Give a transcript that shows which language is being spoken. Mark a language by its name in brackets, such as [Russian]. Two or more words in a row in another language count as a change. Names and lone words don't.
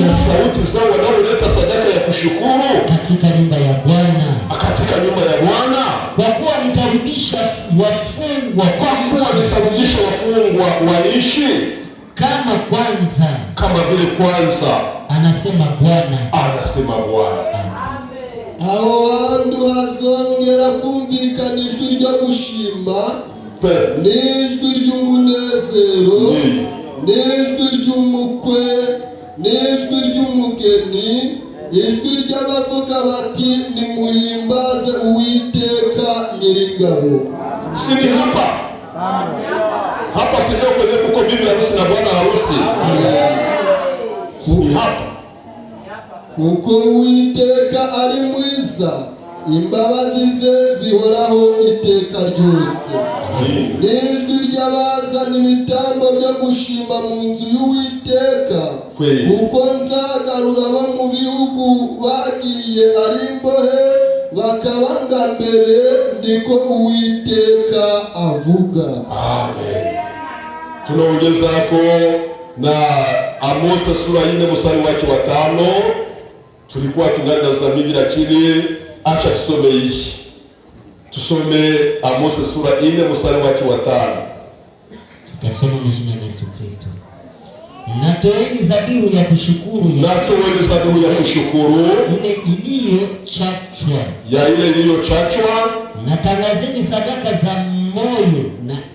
[Swahili] na sauti zao wanaoleta sadaka ya kushukuru katika nyumba ya Bwana, katika nyumba ya Bwana. Kwa kuwa nitarudisha wafungwa, waishi kama kwanza, kama vile kwanza, anasema Bwana. [Kinyarwanda] Aho hantu hazongera kumvikana ijwi ryo gushima, n'ijwi ry'umunezero, n'ijwi ry'umukwe, n'ijwi ry'umugeni, ijwi ry'abavuga bati nimuhimbaze Uwiteka Nyiringabo. [Swahili] Sini hapa sio kwenye kuko bibi harusi na bwana harusi. Hapa [Kinyarwanda] kuko Uwiteka ari mwiza, imbabazi ze zihoraho iteka ryose. N'ijwi ry'abazana ibitambo byo gushima mu nzu y'Uwiteka, kuko nzagarura abo mu bihugu bagiye ari imbohe bakabanga mbere, niko Uwiteka avuga. [Swahili] Amen. Tunaongeza ko na Amosi sura 4 mstari wake wa 5. Tulikuwa tungali na zambi, lakini acha tusome hii. Tusome Amosi sura 4 mstari wake wa 5. Tutasoma jina la Yesu Kristo. Natoeni zabihu ya kushukuru, ile iliyochachwa, natangazeni sadaka za moyo, na